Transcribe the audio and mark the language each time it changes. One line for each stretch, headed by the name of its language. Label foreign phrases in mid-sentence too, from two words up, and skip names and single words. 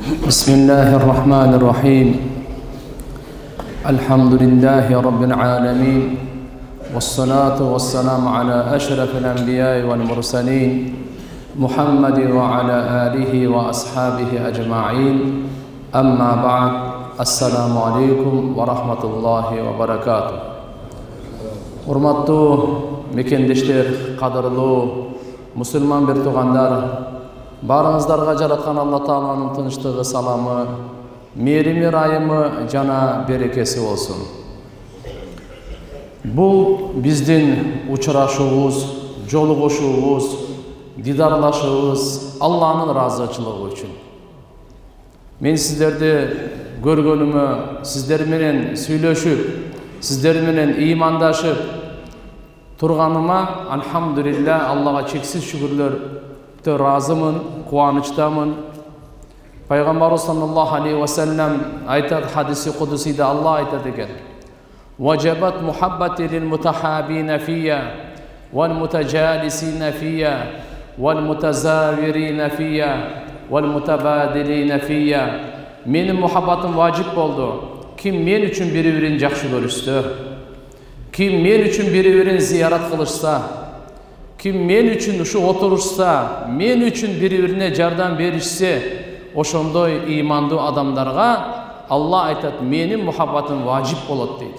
Arabic: بسم الله الرحمن الرحيم الحمد لله رب العالمين والصلاة والسلام على أشرف الأنبياء والمرسلين محمد وعلى آله وأصحابه أجمعين أما بعد السلام عليكم ورحمة الله وبركاته.
Kyrgyz: Hurmatlı mekendештер, qadırlı Müslüman bir tuğanlar, barыңыздарга жараткан Алла Тааланын тынчтыгы, саламы, мээрими, райымы жана берекеси болсун. Бул биздин учурашуубуз, жолугушуубуз, дидарлашуубуз Алланын ыраазычылыгы үчүн. Мен сиздерди көргөнүмө, сиздер менен сүйлөшүп, сиздер менен ыймандашып турганыма алхамдулилля, Аллага чексиз шүгүрлөр разымын, кубанычтамын. Пайгамбарыбыз
Arabic: صلى الله عليه وسلم
Kyrgyz: айтат, хадиси кудусиде Алла айтат экен:
Arabic: "وجبت محبتي للمتحابين في والمتجالسين في والمتزاورين في والمتباذلين في."
Kyrgyz: Менин мухаббатым важип болду. Ким мен үчүн бири-бирин жакшы көрүштү, ким мен үчүн бири-бирин зиярат кылышса, ким мен үчүн ушу отурушса, мен үчүн бири-бирине жардам беришсе, ошондой ыймандуу адамдарга Алла айтат, менин мухаббатым важип болот дейт.